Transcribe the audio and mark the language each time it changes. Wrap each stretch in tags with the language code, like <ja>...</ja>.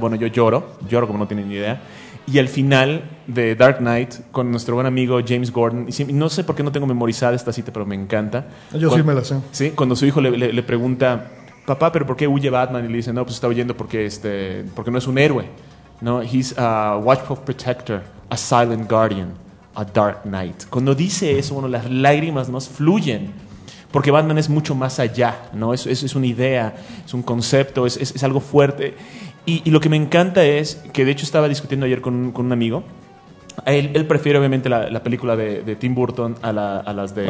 <es>Bueno, yo lloro como no tienen ni idea. Y al final de Dark Knight, con nuestro buen amigo James Gordon, y no sé por qué no tengo memorizada esta cita, pero me encanta. Yo sí me la sé. Sí, cuando su hijo le pregunta, papá, ¿pero por qué huye Batman? Y le dice, no, pues está huyendo porque no es un héroe.</es> <en>No, he's a watchful protector, a silent guardian, a dark knight.</en> <es>Cuando dice eso, bueno, las lágrimas nos fluyen. Porque Batman es mucho más allá, ¿no? Es una idea, es un concepto, es algo fuerte. Y lo que me encanta es que, de hecho, estaba discutiendo ayer con un amigo. Él prefiere, obviamente, la película de Tim Burton a las de...</es>